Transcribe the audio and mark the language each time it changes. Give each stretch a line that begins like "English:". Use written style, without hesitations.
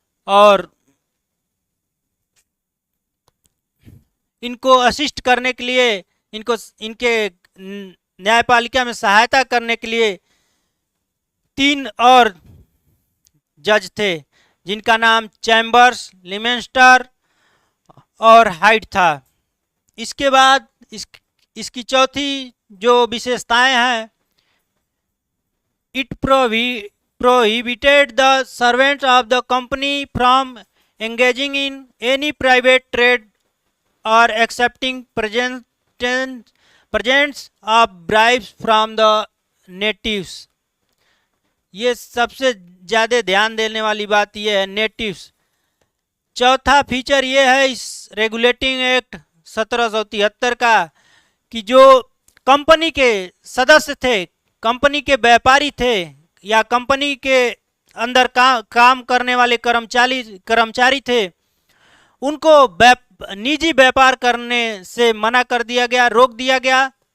Hindi: और इनको असिस्ट करने के लिए, इनके न्यायपालिका में सहायता करने के लिए 3 और जज थे, जिनका नाम चैम्बर्स, लिमेंस्टर और हाइट था। इसके बाद इसकी चौथी जो विशेषताएं हैं,
English: It prohibited the servants of the company from engaging in any private trade or accepting presents of bribes from the natives।
Hindi: ये सबसे ज़्यादा ध्यान देने वाली बात ये है, नेटिव्स। चौथा फीचर ये है इस रेगुलेटिंग एक्ट 1773 का, कि जो कंपनी के सदस्य थे, कंपनी के व्यापारी थे, या कंपनी के अंदर काम करने वाले कर्मचारी थे, उनको निजी व्यापार करने से मना कर दिया गया, रोक दिया गया।